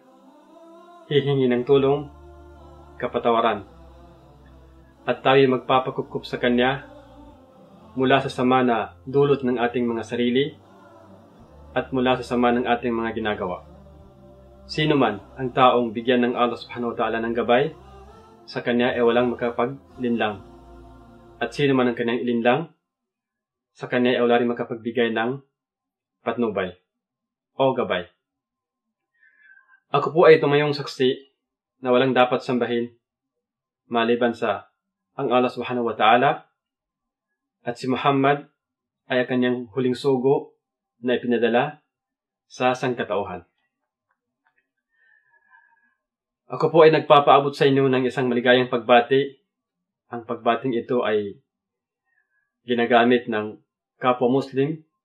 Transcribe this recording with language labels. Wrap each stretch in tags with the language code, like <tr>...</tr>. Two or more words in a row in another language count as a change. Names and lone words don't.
<tl>Hihingi ng tulong, kapatawaran. At tayo magpapakupkup sa Kanya mula sa sama na dulot ng ating mga sarili at mula sa sama ng ating mga ginagawa. Sino man ang taong bigyan ng Allah</tl> <ar>سبحانه وتعالى</ar> <tl>ng gabay, sa Kanya ay walang makapaglinlang. At sino man ang kanyang ilinlang, sa kanya ay wala rin makapagbigay ng patnubay o gabay. Ako po ay tumayong saksi na walang dapat sambahin maliban sa ang Allah</tl> <ar>سبحانه وتعالى</ar> <tl>at si Muhammad ay ang kanyang huling sugo na ipinadala sa sangkatauhan. Ako po ay nagpapaabot sa inyo ng isang maligayang pagbati. Ang pagbating ito ay ginagamit ng kapwa Muslim.</tl>